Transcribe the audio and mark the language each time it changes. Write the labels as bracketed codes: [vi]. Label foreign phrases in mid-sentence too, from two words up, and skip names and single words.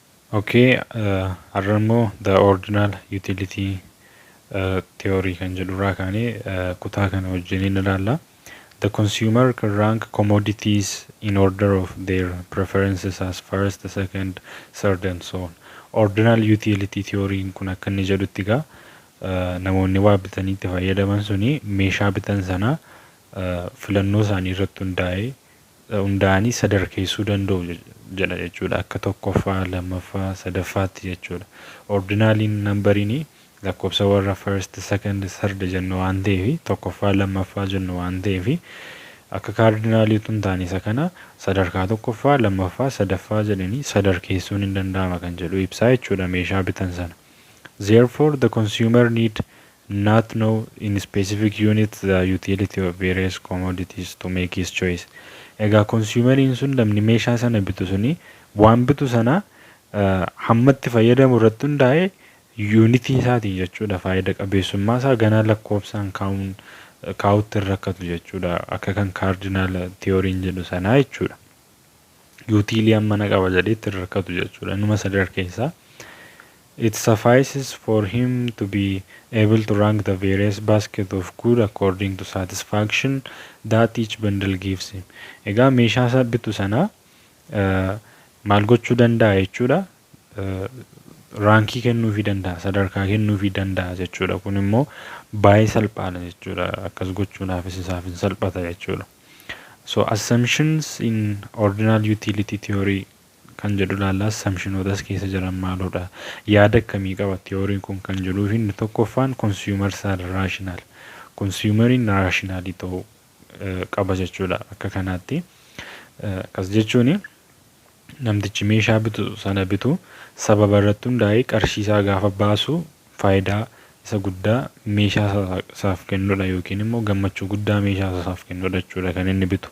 [om] Okay, Oromoo [en] the ordinal utility theory [om] kan jedhurraa kaanee kutaa kana wajjiniin ilaalla. [en] The consumer can rank commodities in order of their preferences as first, second, third and so on. Ordinal utility theory [om] kun akka inni jedhutti egaa namoonni waa bitanii itti fayyadaman suni meeshaa bitan sana filannoo isaanii irratti hundaa'anii sadarkeessuu danda'u jedha jechuudha. Akka tokkoffaa, lammaffaa, sadaffaatti jechuudha. Ordinaaliin nambariin lakkoofsa warra [en] first, second, third [om] jennu waan ta'eef tokkoffaa, lammaffaa jennu waan ta'eef akka kaardinaaliitu hin taane isa kana sadarkaa tokkoffaa, lammaffaa, sadaffaa jedhanii sadarkeessuun hin danda'ama kan jedhu ibsaa jechuudha meeshaa bitan sana. [en] Therefore, the consumer need not know in specific units the utility of various commodities to make his choice. [om] Egaa consumeriin sun namni meeshaa sana bitu suni waan bitu sana hammatti fayyadamu irratti hundaa'e yuunitii isaatiin jechuudha. Faayida qabeessummaa isaa ganaa lakkoofsaan kaa'utti hin rakkatu jechuudha. Akka kan kaardinaal tiyooriin jedhu sanaa jechuudha. Yuutiilii hammana qaba jedheetti hin rakkatu jechuudha. Numa sadarkeessaa. [en] It suffices for him to be able to rank the various basket of good according to satisfaction that each bundle gives him. [om] Egaa meeshaa isaa bitu sana maal gochuu danda'a jechuudha. Raankii kennuufii danda'a, sadarkaa kennuufii danda'a jechuudha. Kun immoo baay'ee salphaadha jechuudha. Akkas gochuudhaafis isaaf hin salphata jechuudha. [en] So assumptions in ordinal utility theory [om] kan jedhu laalla assumptionootas keessa jiran maalodha. Yaada akkamii qaba theooriin kun kan jedhuuf inni tokkoffaan [en] consumers are rational. [om] Consumeriin rationalii ta'uu qaba jechuudha akka kanaatti. Akkas jechuun namtichi meeshaa bitu sana bitu sababa irratti hundaa'ee qarshii isaa gaafa baasu faayidaa isa guddaa meeshaa isaaf kennudha yookiin immoo gammachuu guddaa meeshaa isaaf kennudha jechuudha kan inni bitu.